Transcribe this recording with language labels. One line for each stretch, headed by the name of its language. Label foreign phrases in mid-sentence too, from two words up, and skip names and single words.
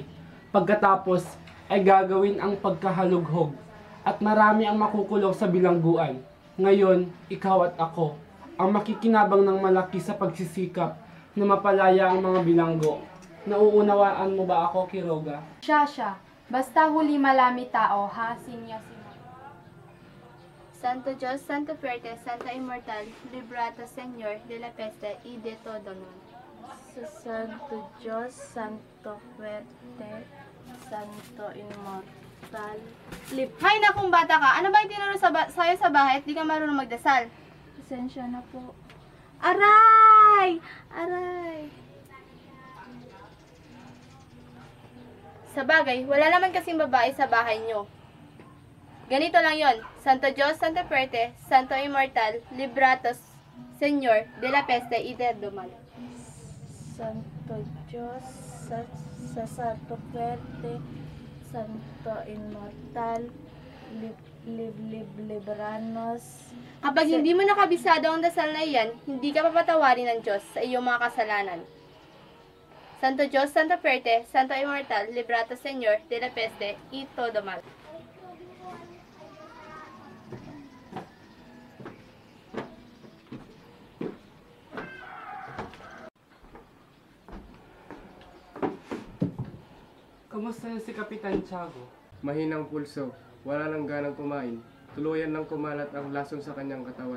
Filipino: Pagkatapos ay gagawin ang pagkahalughog at marami ang makukulong sa bilangguan. Ngayon, ikaw at ako ang makikinabang ng malaki sa pagsisikap na mapalaya ang mga bilanggo. Nauunawaan mo ba ako, Quiroga? Siya. Basta huli malami tao, ha, Senyor Simon?
Spanish: Santo Dios, Santo Fuerte, Santa Immortal, Librata Señor de la Peste y de todo mal. Santo Dios, Santo Fuerte, Santo Immortal.
Filipino: Hay na kung bata ka, ano ba yung tinuro sa'yo sa bahay at di ka marunong magdasal? Pasensya na po. Aray! Sa bagay, wala naman kasing babae sa bahay nyo. Ganito lang yon.
Spanish: Santo Dios, Santo Fuerte, Santo Immortal, Libratos, Señor de la Peste y del Mal. Santo Diyos, sa Santo Fuerte, Santo Immortal, libranos.
Filipino: Kapag hindi mo nakabisado ang dasal na iyan, hindi ka papatawarin ng Diyos sa iyong mga kasalanan.
Spanish: Santo Diyos, Santo Fuerte, Santo Immortal, Librata Señor, de la Peste, y todo mal.
Filipino: Kamusta na si Kapitan Tiago? Mahinang pulso, wala nang ganang kumain. Tuluyan nang kumalat ang lason sa kanyang katawan.